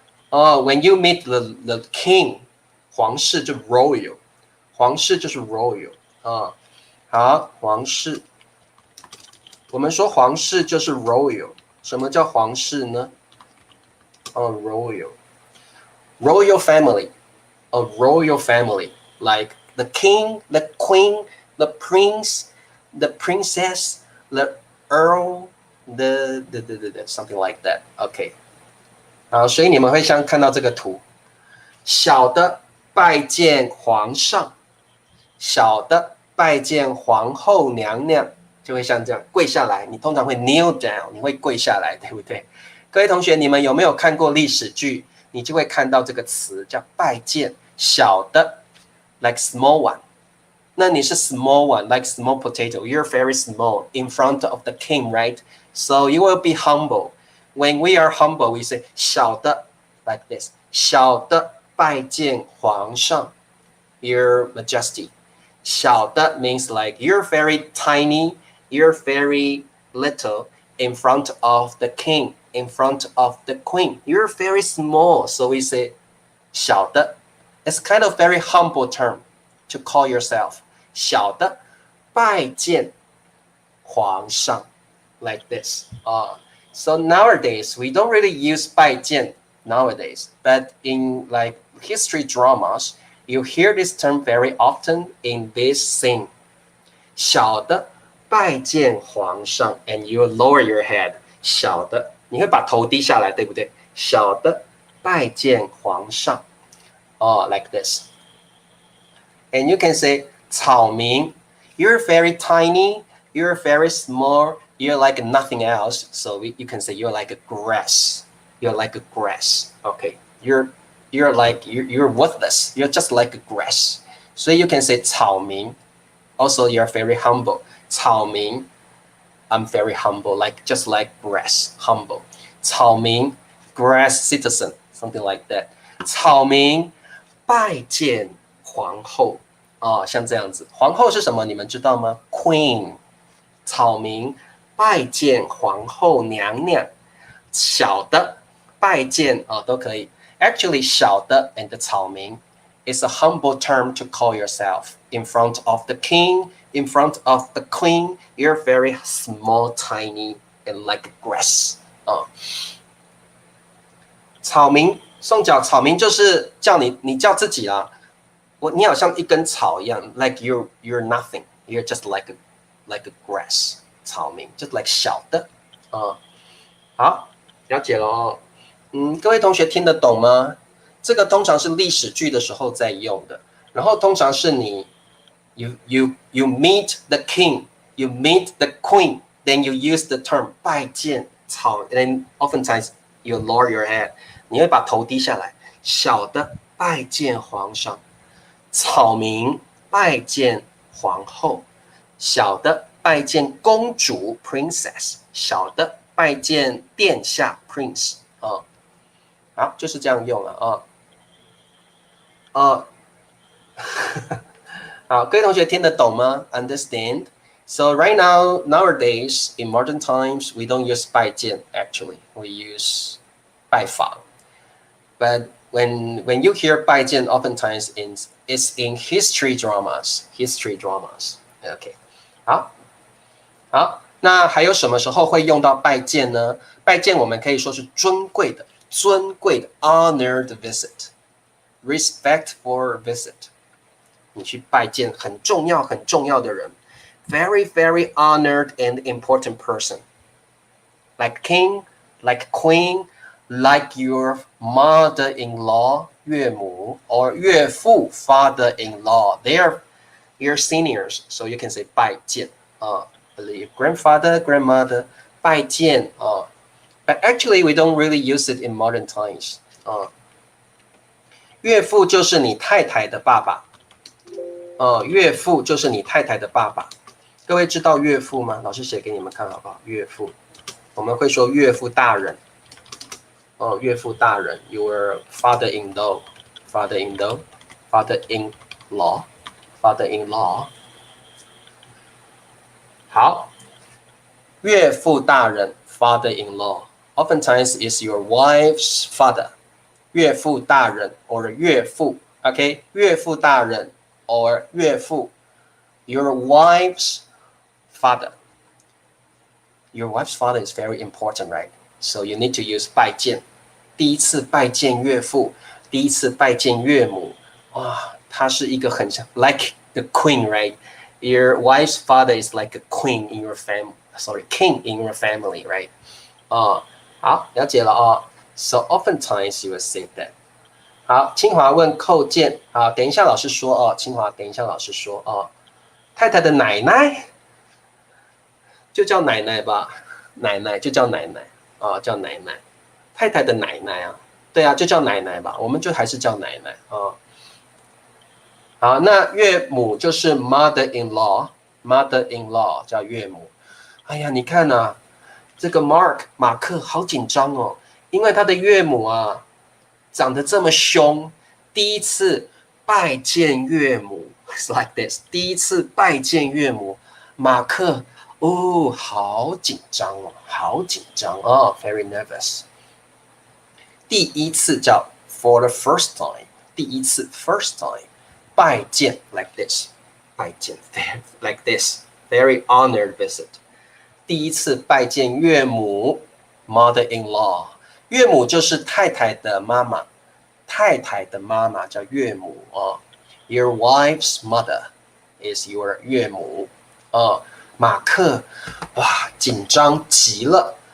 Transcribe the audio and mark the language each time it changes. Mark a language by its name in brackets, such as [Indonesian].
[English] When you meet the king, [Chinese] 皇室就 royal, 皇室就是 royal 好，皇室，我们说皇室就是 royal. 什么叫皇室呢？ [English] royal family, a royal family like the king, the queen, the prince, the princess, the earl, the something like that. Okay. [Chinese] 好，所以你们会像看到这个图，小的拜见皇上，小的拜见皇后娘娘，就会像这样跪下来。你通常会 [English] kneel down， [Chinese] 你会跪下来，对不对？各位同学，你们有没有看过历史剧？你就会看到这个词叫拜见，小的 [English] like small one。 [Chinese] 那你是 [English] small one, like small potato. You're very small in front of the king, right? So you will be humble. When we are humble, we say 小的 like this. [Chinese] 小的拜见皇上 [English] Your Majesty. 小的 means like you're very tiny, you're very little in front of the king, in front of the queen. You're very small, so we say 小的. It's kind of very humble term to call yourself. [Chinese] 小的拜见皇上 [English] like this. So nowadays, we don't really use 拜见 nowadays, but in like history dramas, you hear this term very often in this scene. [Chinese] 小的拜见皇上 [English] and you lower your head. [Chinese] 小的，你会把头低下来，对不对？小的拜见皇上 [English] like this. And you can say [Chinese] 草民 [English] you're very tiny, you're very small, you're like nothing else. So you can say you're like a grass. You're like a grass. Okay. You're worthless. You're just like a grass. So you can say 草民. Also, you're very humble. 草民 I'm very humble, just like grass, humble. 草民 grass citizen, something like that. [Chinese] 草民拜见皇后。像这样子，皇后是什么？你们知道吗？Queen， 草民拜见皇后娘娘，小的拜见都可以。 [English] Actually， [Chinese] 小的 [English] and 草民 is a humble term to call yourself in front of the king, in front of the queen. You're very small, tiny, and like grass. [Chinese] 草民宋角，草民就是叫你叫自己啦。你好像一根草一样 [English] like you're nothing. You're just like a grass. [Chinese] 草民 [English] just like [Chinese] 小的好，了解了哦。各位同学听得懂吗？这个通常是历史剧的时候在用的，然后通常是你 [English] you meet the king, you meet the queen, then you use the term 拜见草 and then oftentimes you lower your head. [Chinese] 你会把头低下来，小的拜见皇上。草民拜见皇后，小的拜见公主 [English] princess， [Chinese] 小的拜见殿下 prince 好，就是这样用了好，各位同学听得懂吗 ？ [English] Understand? So right now, nowadays, in modern times, we don't use 拜见 actually. We use 拜访.But when you hear 拜见, oftentimes it's in history dramas. History dramas. OK. [Chinese] 好，那还有什么时候会用到拜见呢？拜见我们可以说是尊贵的 honored visit, respectful visit。你去拜见很重要的人 [English] ，very very honored and important person, like king, like queen, like your mother-in-law 岳母 or 岳父 father-in-law. They're your seniors, so you can say 拜见grandfather, grandmother 拜见But actually, we don't really use it in modern times [Chinese] 岳父就是你太太的爸爸。岳父就是你太太的爸爸。各位知道岳父吗？老师写给你们看好不好？岳父，我们会说岳父大人。岳父大人 [English] ，your father-in-law, father-in-law, father-in-law, father-in-law。 [Chinese] 好，岳父大人 [English] ，father-in-law, oftentimes is your wife's father。 [Chinese] 岳父大人 or 岳父 ，OK， 岳父大人。 [English] or 岳父 your wife's father. Your wife's father is very important, right? So you need to use 拜见。 [Chinese] 第一次拜见岳父，第一次拜见岳母，他是一个很像 [English] like the queen, right? Your wife's father is like a queen in your family. Sorry, king in your family, right? [Chinese] 好，了解了 [English] So oftentimes you will say that. [Chinese] 好，清华问寇健等一下老师说清华等一下老师说太太的奶奶就叫奶奶吧，奶奶就叫奶奶叫奶奶，太太的奶奶对就叫奶奶吧，我们就还是叫奶奶好，那岳母就是 [English] mother-in-law [Chinese] 叫岳母。哎呀，你看这个马克好紧张因为他的岳母长得这么凶，第一次拜见岳母 ， [English] it's like this。 [Chinese] 第一次拜见岳母，马克好紧张好紧张 [English] very nervous。 [Chinese] 第一次叫 [English] for the first time， [Chinese] 第一次 first time， 拜见 like this， 拜见 like this，very honored visit。第一次拜见岳母 ， [English] mother-in-law。 [Chinese] 岳母就是太太的妈妈，太太的妈妈叫岳母 [English] Your wife's mother is your [Chinese] 岳母马克紧张极了。